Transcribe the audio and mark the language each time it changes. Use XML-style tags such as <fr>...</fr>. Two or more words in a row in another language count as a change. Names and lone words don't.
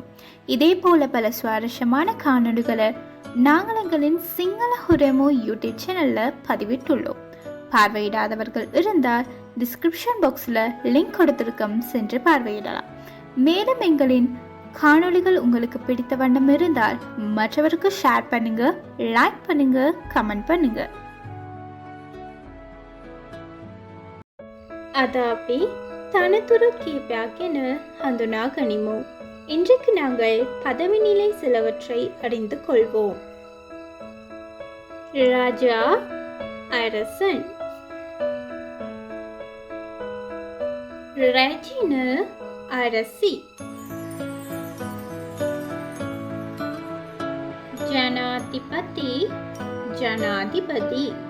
<ta>இதே போல பல சுவாரஸ்யமான காணொலிகளை நாங்கள் எங்களின் சிங்கள ஹுரமோ யூடியூப் சேனலில் பதிவிட்டுள்ளோம். பார்வையிடாதவர்கள் இருந்தால்</ta> <en>description boxil</en> <ta>லிங்க் கொடுத்திருக்கும் சென்று பார்வையிடலாம். மேலும் எங்களின் காணொலிகள் உங்களுக்கு பிடித்த வண்ணம் இருந்தால் மற்றவருக்கு ஷேர் பண்ணுங்க, லைக் பண்ணுங்க, கமெண்ட் பண்ணுங்க.</ta> <si>අදාපි තනතුරු කීපයක් ගැන හඳුනා ගනිමු.</si> <ta>இன்றைக்கு நாங்கள் பதவி நிலை சிலவற்றை அறிந்து கொள்வோம். ராஜா, அரசன். ரஜின, அரசி. ஜனாதிபதி, ஜனாதிபதி.</ta>